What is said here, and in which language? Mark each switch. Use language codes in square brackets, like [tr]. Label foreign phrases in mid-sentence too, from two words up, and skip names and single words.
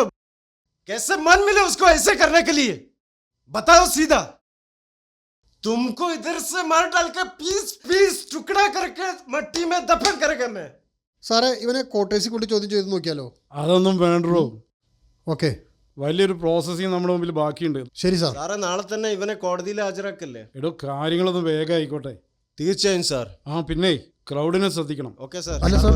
[hi] कैसे मन मिले उसको ऐसे करने के लिए? बताओ सीधा। तुमको इधर से मार डाल के पीस पीस टुकड़ा करके मट्टी में दफन करेगा मैं। [ml] സാറേ ഇവനെ കോട്ടേഴ്സിൽ കൊണ്ട് ചോദ്യം ചെയ്ത് നോക്കിയാലോ? അതൊന്നും വേണ്ടോ. ഓക്കെ, വലിയൊരു പ്രോസസ്സിങ് നമ്മുടെ മുമ്പിൽ ബാക്കിയുണ്ട്. ശരി സാർ. സാറേ നാളെ തന്നെ ഇവനെ കോടതിയിൽ ഹാജരാക്കല്ലേ? എടോ, കാര്യങ്ങളൊന്നും വേഗം ആയിക്കോട്ടെ. തീർച്ചയായും സാർ. ആ പിന്നെ ക്രൗഡിനെ ശ്രദ്ധിക്കണം. ഓക്കെ സാർ. അല്ല സാർ,